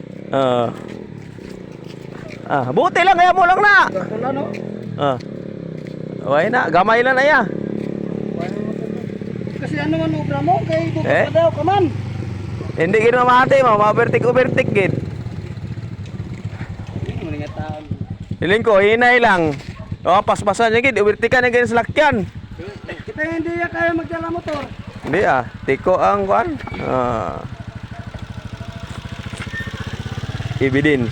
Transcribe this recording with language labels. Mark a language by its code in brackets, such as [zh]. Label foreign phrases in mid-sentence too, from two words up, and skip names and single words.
[tl] Buti lang kaya mo lang na. Wala no. [hil] Okay na, gamay lang na ya. [tl] Kasi ano man obra mo kay bukas daw ka man. [hil] Hindi gid mamati, ma-overtake gid. Hiling ko, hinay lang. Paspasan niya gid, overtake na gid sa lakyan. [tl] Kita hindi kaya magdala motor. [hil] Hindi tiko ang kuan. Evidence.